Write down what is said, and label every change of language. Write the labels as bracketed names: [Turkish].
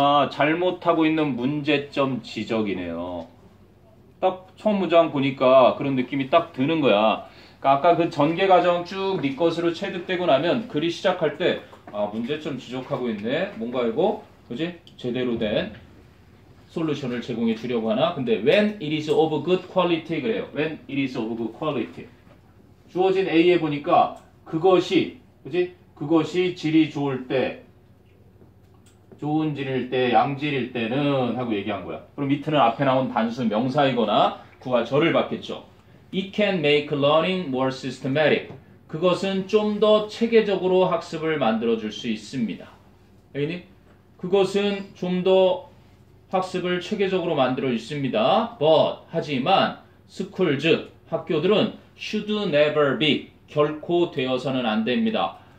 [Korean] 잘못하고 있는 문제점 지적이네요. 딱 처음 문장 보니까 그런 느낌이 딱 드는 거야. 그러니까 아까 그 전개 과정 쭉 네 것으로 체득되고 나면 글이 시작할 때 문제점 지적하고 있네. 뭔가 이거, 그지? 제대로 된 솔루션을 제공해 주려고 하나? 근데 [English] when it is of good quality [Korean] 그래요. [English] when it is of good quality. [Korean] 주어진 A에 보니까 그것이, 그지? 그것이 질이 좋을 때, 좋은 질일 때, 양질일 때는 하고 얘기한 거야. 그럼 밑에는 앞에 나온 단수 명사이거나 구가 절을 받겠죠. [English] It can make learning more systematic. [Korean] 그것은 좀 더 체계적으로 학습을 만들어줄 수 있습니다. 여기니? 그것은 좀 더 학습을 체계적으로 만들어 있습니다. [English] But, [Korean] 하지만 schools, 학교들은 [English] should never be, [Korean] 결코 되어서는 안 됩니다.